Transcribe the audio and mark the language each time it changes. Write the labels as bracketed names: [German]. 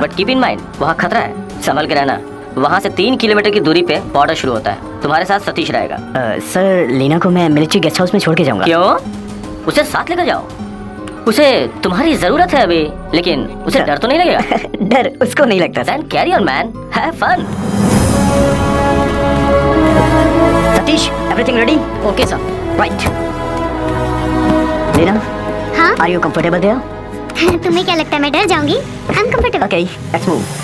[English] but keep in mind, [Hindi] वहाँ खतरा है, संभल के रहना। वहाँ से 3 किलोमीटर की दूरी पे बॉर्डर शुरू होता है। तुम्हारे साथ सतीश रहेगा। सर, लीना को मैं मिलिट्री गेस्ट हाउस में छोड़ के जाऊंगा। क्यों? उसे साथ लेकर जाओ। उसे तुम्हारी जरूरत है अभी, लेकिन उसे डर तो नहीं लगेगा? डर उसको नहीं लगता। [English] Then carry on man, have fun. Satish, everything ready? Okay sir. Right. Leena, [Hindi] हाँ? [English] are you comfortable there? [Hindi] तुम्हें क्या लगता है मैं डर जाऊंगी? [English] I'm comfortable. Okay, let's move.